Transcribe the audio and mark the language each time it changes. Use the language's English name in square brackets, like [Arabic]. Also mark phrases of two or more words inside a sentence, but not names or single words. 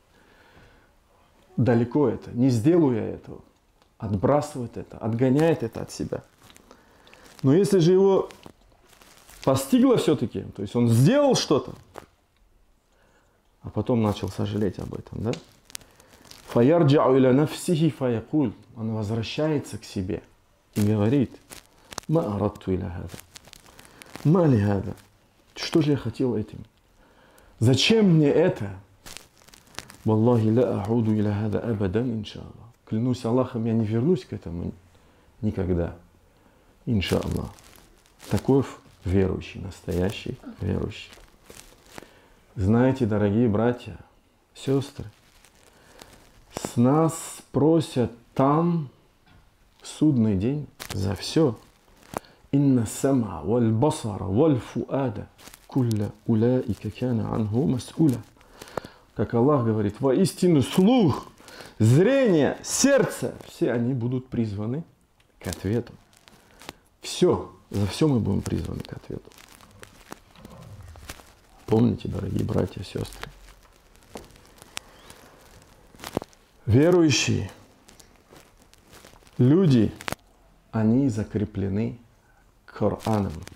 [Russian] Далеко это, не сделаю я этого. Отбрасывает это, отгоняет это от себя. Но если же его постигло все-таки, то есть он сделал что-то, а потом начал сожалеть об этом, да? [Arabic] فيرجع إلى نفسه فيقول. [Russian] Он возвращается к себе и говорит: [Arabic] ما أردت إلى هذا. ما لي هذا. [Russian] Что же я хотел этим? Зачем мне это? [Arabic] والله لا أعود إلى هذا أبدا إن شاء الله. [Russian] Клянусь Аллахом, я не вернусь к этому никогда. Иншаллах. Таков верующий, настоящий верующий. Знаете, дорогие братья, сестры, с нас просят там в судный день за все. [Arabic] إن السمع والبصر والفؤاد كل أولئك كان عنه مسؤولا. [Russian] Как Аллах говорит, воистину слух, зрение, сердце, все они будут призваны к ответу. Все, за все мы будем призваны к ответу. Помните, дорогие братья и сестры, верующие люди, они закреплены Кораном.